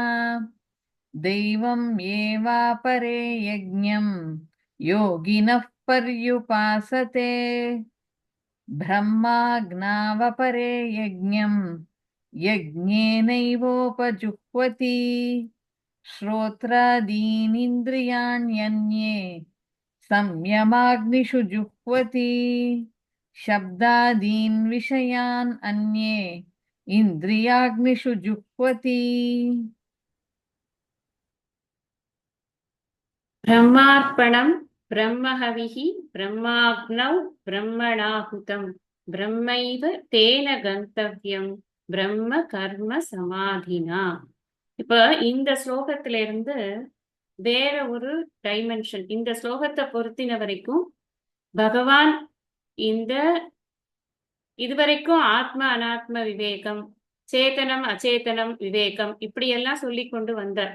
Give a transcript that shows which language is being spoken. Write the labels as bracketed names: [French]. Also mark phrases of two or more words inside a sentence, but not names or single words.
[Sanskrit] दैवं एवापरे यज्ञं योगिनः पर्युपासते ब्रह्माग्नावपरे यज्ञं यज्ञेनैवोपजुह्वति श्रोत्रादीनिन्द्रियाण्यन्ये संयमाग्निषु जुह्वति शब्दादीन् विषयान् अन्ये इन्द्रियाग्निषु जुह्वति. ब्रह्मार्पणम् ब्रह्महविः ब्रह्माग्नौ ब्रह्मणाहुतं ब्रह्मैव तेन गन्तव्यं ब्रह्म कर्म समाधिना. [Tamil] இப்ப இந்த ஸ்லோகத்துல இருந்து வேற ஒரு டைமென்ஷன், இந்த ஸ்லோகத்தை பொறுத்தின வரைக்கும் பகவான் இந்த இதுவரைக்கும் ஆத்ம அனாத்ம விவேகம், சேதனம் அச்சேதனம் விவேகம் இப்படி எல்லாம் சொல்லி கொண்டு வந்தார்.